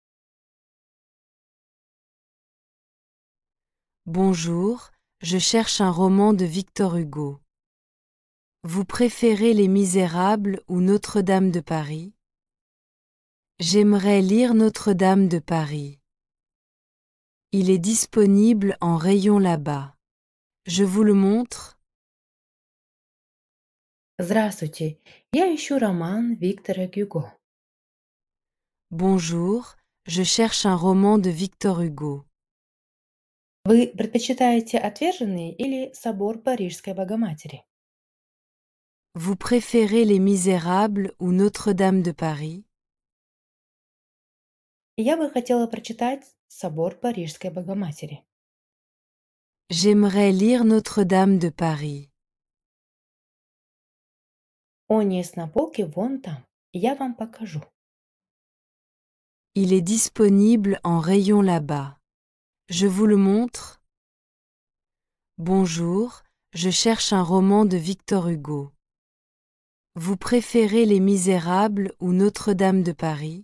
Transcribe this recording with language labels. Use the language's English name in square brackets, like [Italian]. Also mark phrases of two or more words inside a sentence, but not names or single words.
[French] Bonjour, je cherche un roman de Victor Hugo. Vous préférez Les Misérables ou Notre-Dame de Paris? J'aimerais lire Notre-Dame de Paris. Il est disponible en rayon là-bas. Je vous le montre. [Russian] Здравствуйте, я ищу роман Виктора Гюго. [French] Bonjour, je cherche un roman de Victor Hugo. [Russian] Вы предпочитаете «Отверженные» или «Собор Парижской Богоматери»? [French] Vous préférez Les Misérables ou Notre-Dame de Paris? [Russian] Я бы хотела прочитать «Собор Парижской Богоматери». [French] J'aimerais lire Notre-Dame de Paris. [Russian] Он есть на полке вон там. Я вам покажу. [French] Il est disponible en rayon là-bas. Je vous le montre. Bonjour, je cherche un roman de Victor Hugo. Vous préférez Les Misérables ou Notre-Dame de Paris?